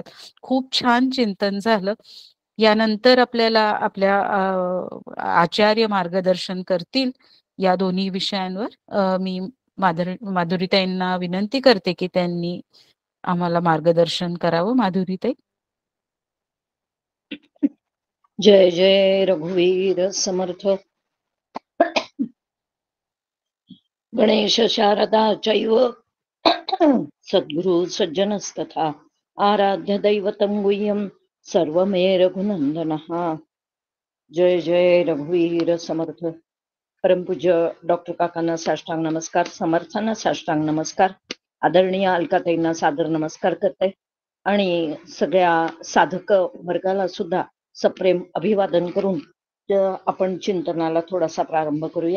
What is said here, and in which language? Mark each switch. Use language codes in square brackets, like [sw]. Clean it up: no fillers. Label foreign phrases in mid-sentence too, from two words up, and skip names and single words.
[mr] खूप छान चिंतन झालं. यानंतर आपल्याला आपल्या आचार्य मार्गदर्शन करतील या दोन्ही विषयांवर. मी माधुरीताईंना विनंती करते की त्यांनी आम्हाला मार्गदर्शन करावं. माधुरीताई. जय जय रघुवीर समर्थ. [sa] गणेश शारदा चैव सद्गुरु सज्जनस्तथा आराध्य दैवतं गुह्यं सर्वमे रघुनंदनः. [mr] जय जय रघुवीर समर्थ. परमपूज्य डॉक्टर काकांना साष्टांग नमस्कार, समर्थांना साष्टांग नमस्कार, आदरणीय अलकाताईंना सादर नमस्कार करते आणि सगळ्या साधक वर्गाला सुद्धा सप्रेम अभिवादन करून आपण चिंतनाला थोडासा प्रारंभ करूया.